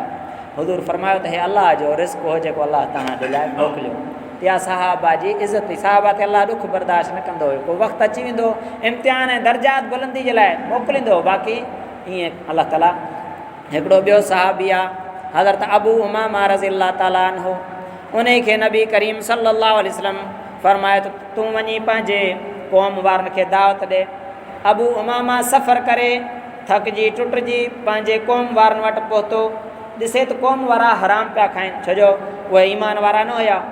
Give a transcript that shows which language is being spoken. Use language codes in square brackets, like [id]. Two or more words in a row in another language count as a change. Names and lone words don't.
[sd] हुज़ूर फरमायो त हे अल्लाह जो रिज़्क़ हो जेको अल्लाह तव्हां जे लाइ मोकिलियो। इहा साहबा जी इज़त हुई। साहबा ते अल्लाह ॾुख बर्दाश्त न कंदो हुयो। को वक़्तु अची वेंदो इम्तिहान ऐं दर्जात बुलंदी जे लाइ मोकिलींदो, बाक़ी ईअं अल्लाह ताला। हिकिड़ो ॿियो साहबी आहे हज़रत अबू उमामा [ar] رضي الله تعالى عنه, [sd] उन खे नबी करीम [ar] صلى الله عليه وسلم [sd] फरमाए त तूं वञी पंहिंजे क़ौम वारनि खे दावत ॾे। अबू उमामा सफ़र करे थकिजी टुटिजी पंहिंजे क़ौम वारनि वटि पहुतो, ॾिसे त क़ौम वारा हराम पिया खाइनि, छो जो उहे ईमान वारा न हुया।